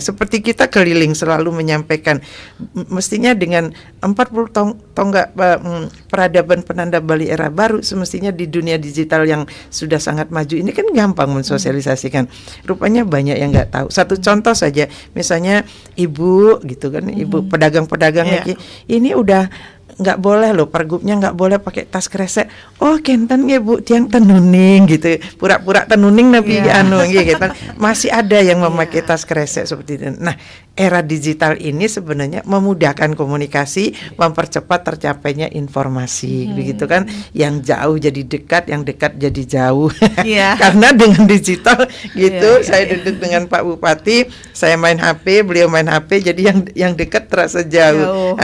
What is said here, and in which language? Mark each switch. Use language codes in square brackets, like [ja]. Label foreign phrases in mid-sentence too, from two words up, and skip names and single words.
[id] Seperti kita keliling selalu menyampaikan, mestinya dengan 40 tonggak peradaban penanda Bali era baru, semestinya di dunia digital yang sudah sangat maju ini kan gampang mensosialisasikan. Rupanya banyak yang nggak tahu. Satu contoh saja, misalnya ibu gitu kan, ibu pedagang-pedagang ini udah nggak boleh loh, pergubnya nggak boleh pakai tas kresek. Kenten ya Bu, [ban] tiang tenuning [id] gitu, pura-pura tenuning tapi gitu. Masih ada yang memakai tas kresek seperti itu. Nah, era digital ini sebenarnya memudahkan komunikasi, mempercepat tercapainya informasi, begitu kan? Yang jauh jadi dekat, yang dekat jadi jauh. Karena dengan digital gitu, saya duduk dengan Pak Bupati, saya main HP, beliau main HP, jadi yang dekat terasa jauh.